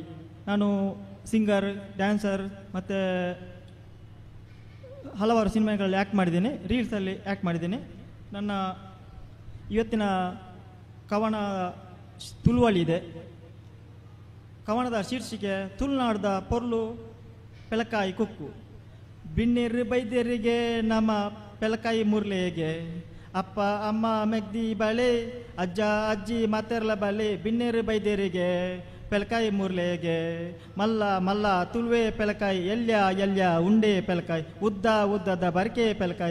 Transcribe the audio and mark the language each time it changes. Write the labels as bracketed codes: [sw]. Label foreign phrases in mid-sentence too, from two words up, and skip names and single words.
[kn] ನಾನು ಸಿಂಗರ್, ಡ್ಯಾನ್ಸರ್ ಮತ್ತು ಹಲವಾರು ಸಿನಿಮಾಗಳಲ್ಲಿ ಆ್ಯಕ್ಟ್ ಮಾಡಿದ್ದೇನೆ, ರೀಲ್ಸಲ್ಲಿ ಆ್ಯಕ್ಟ್ ಮಾಡಿದ್ದೇನೆ. ನನ್ನ ಇವತ್ತಿನ ಕವನ ತುಳುವಳಿ ಇದೆ. ಕವನದ ಶೀರ್ಷಿಕೆ ತುಳುನಾಡ್ದ ಪೊರ್ಲು ಪೆಲಕಾಯಿ ಕುಕ್ಕು. [tcy] ಬಿಣ್ಣೀರು ಬೈದ್ಯರಿಗೆ ನಮ್ಮ ಪೆಲಕಾಯಿ ಮುರ್ಲೆಗೆ, ಅಪ್ಪ ಅಮ್ಮ ಮೆಗ್ದಿ ಬಳೆ, ಅಜ್ಜ ಅಜ್ಜಿ ಮಾತೆರ್ಲ ಬಳೆ. ಬಿಣ್ಣೀರು ಬೈದ್ಯರಿಗೆ ಪೆಲಕಾಯಿ ಮುರ್ಲೆಗೆ, ಮಲ್ಲ ಮಲ್ಲ ತುಳುವೆ ಪೆಲಕಾಯಿ, ಎಲ್ಯ ಎಲ್ಯ ಉಂಡೆ ಪೆಲಕಾಯಿ, ಉದ್ದ ಉದ್ದದ ಬರ್ಕೆ ಪೆಲಕಾಯಿ.